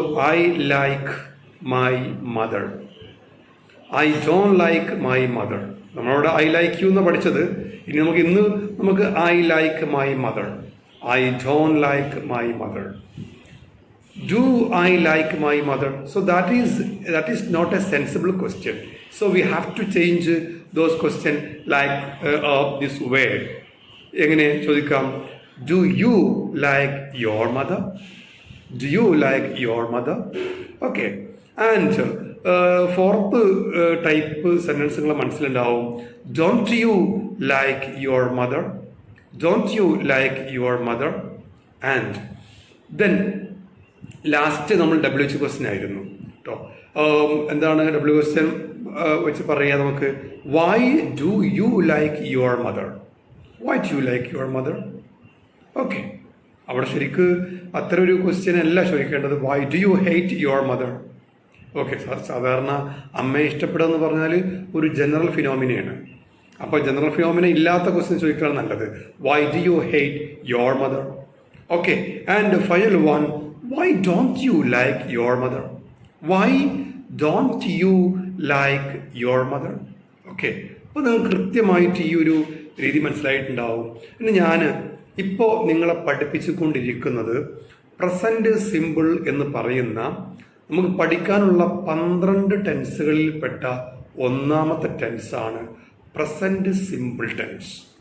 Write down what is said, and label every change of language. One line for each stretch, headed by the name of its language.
English: I like my mother, I don't like my mother.
Malayalam: നമ്മളവിടെ
English: I like you എന്ന് പഠിച്ചത്. ഇനി നമുക്ക് ഐ ലൈക്ക് മൈ മദർ,
Malayalam: I don't like my mother.
English: Do I like my mother? So that is not a sensible question. So we have to change those questions like this way.
Malayalam: എങ്ങനെ ചോദിക്കാം?
English: Do you like your mother? Do you like your mother? Okay. And fourth type
Malayalam: സെന്റൻസുകൾ മനസ്സിലുണ്ടാവും.
English: Don't you like your mother? Don't you like your mother? And then
Malayalam: last നമ്മൾ WH question ആയിരുന്നു കേട്ടോ. എന്താണ് W question വെച്ച് പറയുക നമുക്ക്?
English: Why do you like your mother? Why do you like your mother?
Malayalam: Okay, അവിടെ ശരിക്ക് അത്ര ഒരു ക്വസ്റ്റ്യൻ അല്ല ചോദിക്കേണ്ടത്.
English: Why do you hate your mother?
Malayalam: Okay, സാധാരണ അമ്മയെ ഇഷ്ടപ്പെടുക എന്ന് പറഞ്ഞാൽ ഒരു ജനറൽ ഫിനോമിനയാണ്. അപ്പോൾ ജനറൽ ഫിനോമിന ഇല്ലാത്ത ക്വസ്റ്റ്യൻ ചോദിക്കുകയാണ് നല്ലത്.
English: Why do you hate your mother? Okay, and final one, why don't you like your mother? Why don't you like your mother?
Malayalam: Okay, അപ്പോൾ നിങ്ങൾക്ക് കൃത്യമായിട്ട് ഈ ഒരു രീതി മനസ്സിലായിട്ടുണ്ടാവും. പിന്നെ ഞാൻ ഇപ്പോൾ നിങ്ങളെ പഠിപ്പിച്ചുകൊണ്ടിരിക്കുന്നത് പ്രസൻറ്റ് സിമ്പിൾ എന്ന് പറയുന്ന നമുക്ക് പഠിക്കാനുള്ള 12 ടെൻസുകളിൽപ്പെട്ട ഒന്നാമത്തെ ടെൻസാണ് പ്രസൻറ്റ് സിമ്പിൾ ടെൻസ്.